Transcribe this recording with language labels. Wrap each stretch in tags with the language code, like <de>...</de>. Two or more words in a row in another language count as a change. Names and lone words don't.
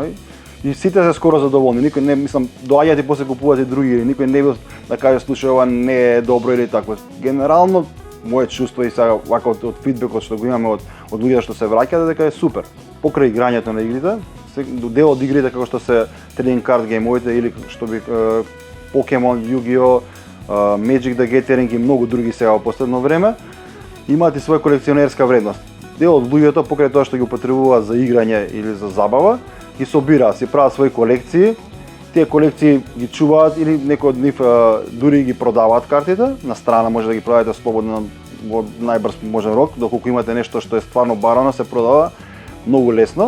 <mk>И сите се скоро задоволни. Никој не, мислам, доаѓаат и после купуваат и други игри. Никој не бил да каже слушај ова не е добро или такво. Генерално моје чувство и сега вака од фидбекот што го имаме од луѓе што се враќаат дека е супер. покрај играњето на игрите, дел од игрите како што се</mk> <en>trading card</en> <mk>геймовите или што би Pokemon, Yu-Gi-Oh, Magic the Gathering и многу други сега во последно време, имаат и своја колекционерска вредност. Дел од луѓето покрај тоа што ги употребуваат за играње или за забава, ги собираат, си прават своји колекции. Тие колекции ги чуваат или некои од нив дури ги продаваат картите, на страна може да ги продадете слободно во најбрз можен рок, доколку имате нешто што е стварно барано, се продава многу лесно.</mk>